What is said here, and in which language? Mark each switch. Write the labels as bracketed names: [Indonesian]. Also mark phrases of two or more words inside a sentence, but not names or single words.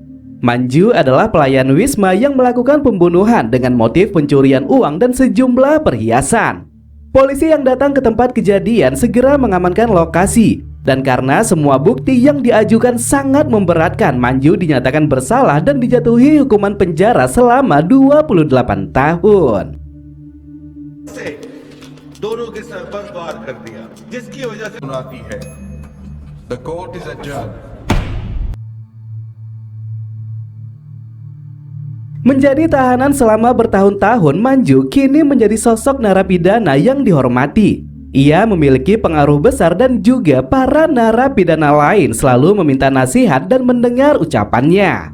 [Indonesian] Manju adalah pelayan Wisma yang melakukan pembunuhan dengan motif pencurian uang dan sejumlah perhiasan. Polisi yang datang ke tempat kejadian segera mengamankan lokasi, dan karena semua bukti yang diajukan sangat memberatkan, Manju dinyatakan bersalah dan dijatuhi hukuman penjara selama 28 tahun. [Hindi] दोनों के सर पर वार कर दिया जिसकी वजह से सुनाती है [English] The court is adjourned. [Indonesian] Menjadi tahanan selama bertahun-tahun, Manju kini menjadi sosok narapidana yang dihormati. Ia memiliki pengaruh besar dan juga para narapidana lain selalu meminta nasihat dan mendengar ucapannya.